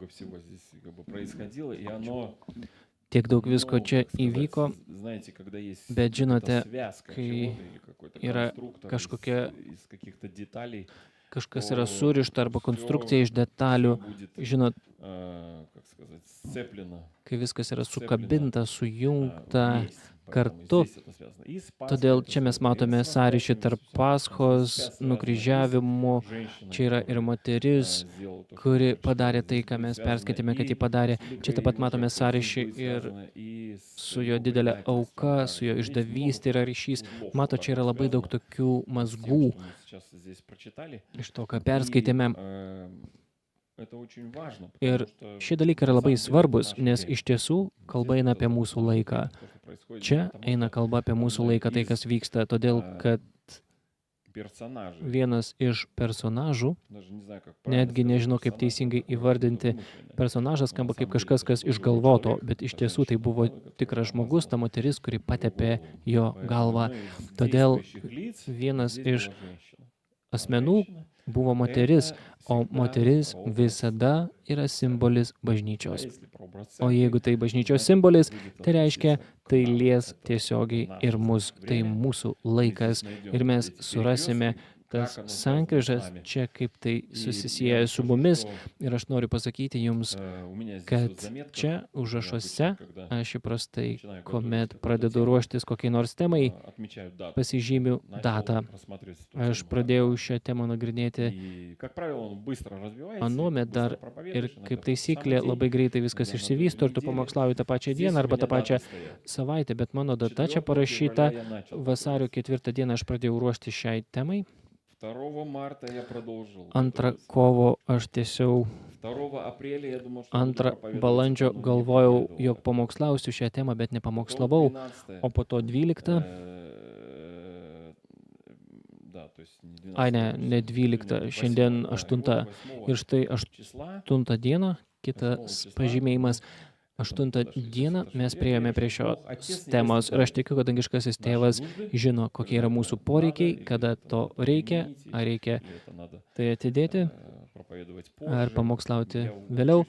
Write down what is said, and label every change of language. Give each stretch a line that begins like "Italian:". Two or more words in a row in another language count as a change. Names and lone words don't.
Lithuanian: Tiek daug visko čia įvyko, bet žinote, kai yra kažkas yra surišta arba konstrukcija iš detalių, žinot,
Russian: как сказать, сцеплено
Lithuanian: kai viskas yra sukabinta, sujungta
Russian: вместе. Поэтому
Lithuanian: kartu.
Russian: здесь это связано. И с Пасхой
Lithuanian: Todėl
Russian: это
Lithuanian: čia mes
Russian: связано. И
Lithuanian: matome
Russian: с
Lithuanian: sąryšį
Russian: возвращением
Lithuanian: tarp
Russian: Иисуса Христа.
Lithuanian: Paschos,
Russian: Здесь связано. И
Lithuanian: nukryžiavimo.
Russian: с женщиной,
Lithuanian: Čia yra ir
Russian: которая,
Lithuanian: moteris,
Russian: сделала то, что
Lithuanian: kuri
Russian: мы прочитали.
Lithuanian: padarė tai,
Russian: Здесь
Lithuanian: ką mes
Russian: будет связано
Lithuanian: perskaitėme, kad
Russian: и
Lithuanian: ji padarė.
Russian: с
Lithuanian: Čia taip pat
Russian: великой
Lithuanian: matome
Russian: жертвой. Здесь
Lithuanian: sąryšį
Russian: будет
Lithuanian: ir
Russian: связано и с
Lithuanian: su jo
Russian: его
Lithuanian: didelė
Russian: предательством.
Lithuanian: auka,
Russian: Да,
Lithuanian: su jo
Russian: здесь
Lithuanian: išdavystė yra ryšys.
Russian: узлов
Lithuanian: Mato,
Russian: вот
Lithuanian: čia yra
Russian: так
Lithuanian: labai daug
Russian: связано
Lithuanian: tokių
Russian: с тем,
Lithuanian: mazgų
Russian: что мы сейчас здесь прочитали.
Lithuanian: iš to, ką
Russian: И,
Lithuanian: perskaitėme.
Russian: это очень важно,
Lithuanian: Ir
Russian: потому что
Lithuanian: šie dalykai yra
Russian: на
Lithuanian: labai
Russian: самом деле это
Lithuanian: svarbus,
Russian: наше
Lithuanian: nes
Russian: время.
Lithuanian: iš tiesų kalba eina apie mūsų laiką. Čia eina kalba apie mūsų laiką, tai kas vyksta, todėl kad
Russian: Персонажи,
Lithuanian: vienas iš personažų,
Russian: даже не знаю, как правильно
Lithuanian: netgi
Russian: сказать,
Lithuanian: nežinau, kaip
Russian: персонаж,
Lithuanian: teisingai
Russian: такое
Lithuanian: įvardinti,
Russian: вымышленное.
Lithuanian: personažas
Russian: Но
Lithuanian: skamba
Russian: на
Lithuanian: kaip
Russian: самом
Lithuanian: kažkas,
Russian: деле
Lithuanian: kas
Russian: это был
Lithuanian: išgalvoto,
Russian: человек,
Lithuanian: bet iš
Russian: эта
Lithuanian: tiesų tai
Russian: женщина,
Lithuanian: buvo
Russian: которая
Lithuanian: tikras žmogus, ta
Russian: обмазала
Lithuanian: moteris, kuri
Russian: его
Lithuanian: patepė
Russian: голову.
Lithuanian: jo
Russian: Поэтому
Lithuanian: galvą.
Russian: одной из
Lithuanian: Todėl
Russian: действующих лиц
Lithuanian: vienas
Russian: здесь
Lithuanian: iš
Russian: была женщина.
Lithuanian: asmenų
Russian: Женщина
Lithuanian: buvo moteris,
Russian: это
Lithuanian: o
Russian: всегда
Lithuanian: moteris
Russian: прообраз.
Lithuanian: visada yra simbolis
Russian: А
Lithuanian: bažnyčios.
Russian: если прообраз
Lithuanian: O
Russian: церкви,
Lithuanian: jeigu tai bažnyčios
Russian: значит,
Lithuanian: simbolis,
Russian: будет
Lithuanian: tai reiškia,
Russian: относиться к
Lithuanian: tai
Russian: нам.
Lithuanian: lies
Russian: Это
Lithuanian: tiesiogiai
Russian: наше
Lithuanian: ir mus, tai
Russian: время.
Lithuanian: mūsų
Russian: Мы
Lithuanian: laikas.
Russian: здесь найдем
Lithuanian: Ir mes
Russian: эти
Lithuanian: surasime
Russian: перекрестки,
Lithuanian: tas
Russian: как оно связано с
Lithuanian: sankryžas
Russian: нами.
Lithuanian: čia, kaip tai
Russian: И
Lithuanian: susisieja
Russian: я
Lithuanian: su
Russian: скажу,
Lithuanian: mumis.
Russian: что,
Lithuanian: Ir aš noriu pasakyti jums,
Russian: у меня здесь
Lithuanian: kad
Russian: вот заметка,
Lithuanian: čia
Russian: я
Lithuanian: užrašuose
Russian: обычно, когда
Lithuanian: aš įprastai,
Russian: начинаю
Lithuanian: kuomet
Russian: готовить какую-то
Lithuanian: pradedu
Russian: тему,
Lithuanian: ruoštis kokiai nors temai,
Russian: отмечаю дату.
Lithuanian: pasižymiu
Russian: Начал
Lithuanian: datą.
Russian: рассматривать эту
Lithuanian: Aš
Russian: тему
Lithuanian: pradėjau
Russian: как-то.
Lithuanian: šią temą nagrinėti
Russian: И, как правило, он быстро развивается,
Lithuanian: anuomet
Russian: и ты
Lithuanian: dar
Russian: быстро проповедуешь,
Lithuanian: ir
Russian: иногда
Lithuanian: kaip
Russian: в тот самый
Lithuanian: taisyklė
Russian: день,
Lithuanian: labai greitai viskas
Russian: иногда на
Lithuanian: išsivysto ir tu
Russian: другой неделе.
Lithuanian: pamokslauji tą pačią
Russian: Здесь
Lithuanian: dieną
Russian: у
Lithuanian: arba
Russian: меня
Lithuanian: tą pačią
Russian: даты стоят.
Lithuanian: savaitę, bet mano data čia
Russian: 4
Lithuanian: parašyta
Russian: февраля я начал
Lithuanian: vasario
Russian: готовиться.
Lithuanian: 4 dieną aš pradėjau ruošti šiai temai.
Russian: 2 марта я продолжил
Lithuanian: 2
Russian: готовиться.
Lithuanian: kovo aš tiesiog
Russian: 2 апреля я думал, что буду
Lithuanian: 2
Russian: проповедовать,
Lithuanian: balandžio
Russian: но не
Lithuanian: galvojau,
Russian: проповедовал
Lithuanian: jog
Russian: так.
Lithuanian: pamokslausiu šią temą, bet
Russian: Потом
Lithuanian: nepamokslavau,
Russian: 12,
Lithuanian: o po to 12,
Russian: да, то есть не 12,
Lithuanian: ai ne, ne
Russian: сегодня
Lithuanian: 12,
Russian: 8,
Lithuanian: šiandien
Russian: да, и вот
Lithuanian: 8
Russian: 8
Lithuanian: ir štai
Russian: числа
Lithuanian: 8 dieną, kitas pažymėjimas, 8 dieną mes priėjome prie šios temos ir aš tikiu, kad dangiškasis tėvas žino, kokie yra mūsų poreikiai, kada to reikia, ar reikia tai atidėti, ar pamokslauti vėliau.